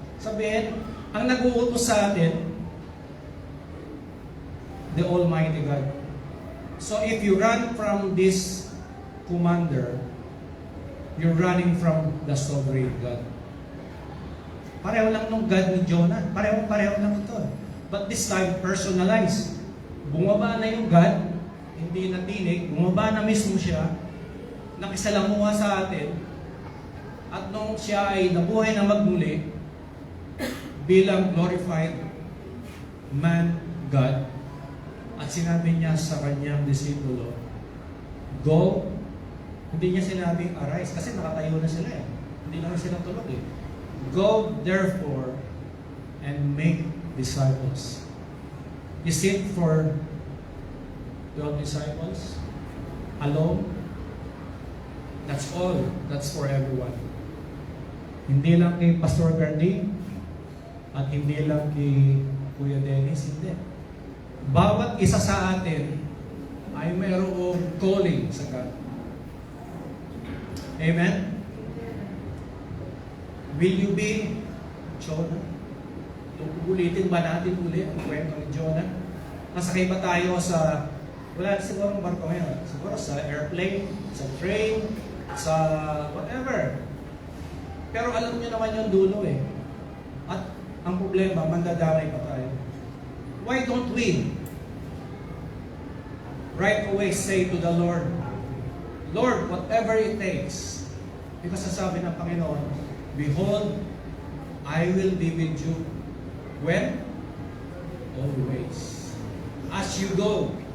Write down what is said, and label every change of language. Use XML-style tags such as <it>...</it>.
<tl>Sabihin, ang nag-uutos sa atin,</tl> <en>the Almighty God. So if you run from this commander, you're running from the sovereign God.</en> <tl>Pareho lang nung God ni Jonah. Pareho lang ito.</tl> <en>But this time, personalized.</en> <tl>Bumaba na yung God, hindi natinig, bumaba na mismo siya, nakisalamuha sa atin, at nung siya ay nabuhay na magmuli, bilang glorified man, God, at sinabi niya sa kanyang disipulo, go, hindi niya sinabing arise, kasi nakatayo na sila eh. Hindi naman sila tulog eh.</tl> <en>Go, therefore, and make disciples. Is it for 12 disciples? Alone? That's all. That's for everyone.</en> <tl>Hindi lang kay Pastor Gardy at hindi lang kay Kuya Dennis, hindi. bawat isa sa atin ay mayroong calling sa God. Amen?</tl> <en>Will you be Jonah?</en> <tl>Ulitin ba natin ulit ang kwento ni Jonah? Nasakay ba tayo sa, wala siguro ang barko ngayon, siguro sa airplane, sa train, sa whatever. Pero alam niyo naman yung dulo eh. At ang problema, mandadamay pa tayo.</tl> <en>Why don't we right away say to the Lord, Lord, whatever it takes, because</en> <tl>sasabi ng Panginoon,</tl> <en>behold, I will be with you. When? Always. As you go.</en>